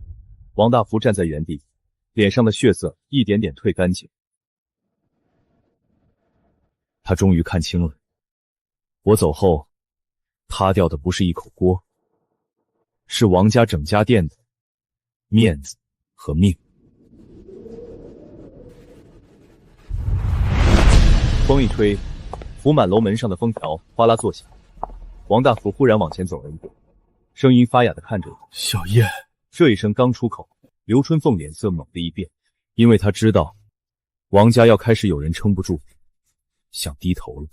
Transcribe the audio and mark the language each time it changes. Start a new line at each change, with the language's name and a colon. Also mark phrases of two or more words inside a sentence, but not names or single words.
Chinese: 王大福站在原地，臉上的血色一點點退乾淨。他終於看清了，我走後，塌掉的不是一口鍋，是王家整家店的面子和命。風一吹，福滿樓門上的封條嘩啦作響。王大福忽然往前走了一步，聲音發啞地看着我：“ 小燕。” 這一聲剛出口，劉春鳳臉色猛地一變，因為她知道王家要開始有人撐不住，想低頭了。